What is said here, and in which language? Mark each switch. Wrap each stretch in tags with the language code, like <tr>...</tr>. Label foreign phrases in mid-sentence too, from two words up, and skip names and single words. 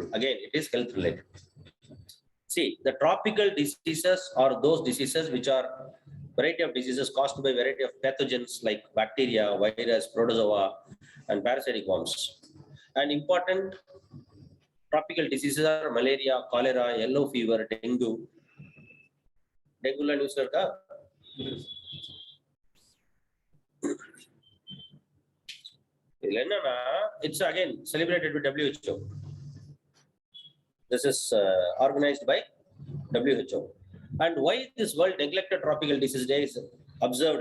<en>Again, it is health related. See, the tropical diseases are those diseases which are variety of diseases caused by variety of pathogens like bacteria, virus, protozoa, and parasitic worms. And important tropical diseases are malaria, cholera, yellow fever, dengue.</en> <mr>Dengue la news karta?</mr> <en>It's again celebrated with WHO. This is organized by WHO. And why this World Neglected Tropical Disease Day is observed?</en>